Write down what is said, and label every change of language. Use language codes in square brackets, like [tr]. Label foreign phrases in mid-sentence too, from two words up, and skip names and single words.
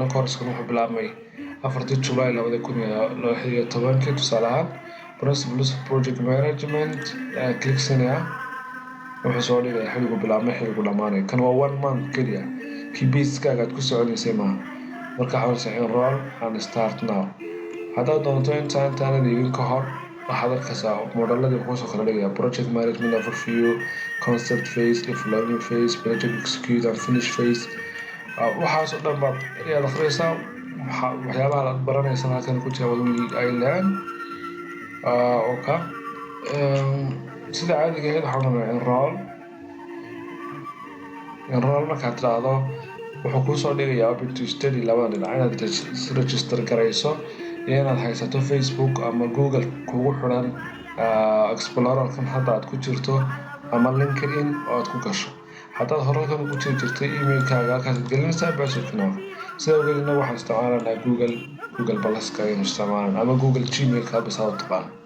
[so] Course-kan wuxuu bilaabmay 4 July 2016 tusaalahaan Principles of Project Management clicksinaya wuxuu soo dhigaya xilligu bilaabmay xilligu dhamaanay. Kan waa 1 month keliya kii basiskaaga aad ku soconaysay maaha. Marka waxaan [en] enroll and start now. [so] Haddaad doonto intaanad iibin ka hor waxaad arkaysaa modeladii kusoo kala dhigaya [en] project management overview, concept phase, development phase, project execute and finish phase. [so] waxaas oo dhan baad ayaad akhriyaysaa waxyaabaha aad baranaysan halkan ku jira ay leeyahay sida caadiga ahayd waxaan rabnaa enroll markaad tiraahdo wuxuu kusoo dhigayaa open2study labada dhinac inaad register garayso iyo inaad haysato Facebook ama Google kugu xiran Explorer-kan hadda aad ku jirto ama LinkedIn oo aad ku gasho. haddaad hore halkan ku jirtay email-kaaga halkaas gelinaysaa password-kana. sidoo kale inna waxaan isticmaalanaa Google Plus-ka ayaynu isticmaalanaa ama Google Gmail-ka bas aad taqaan.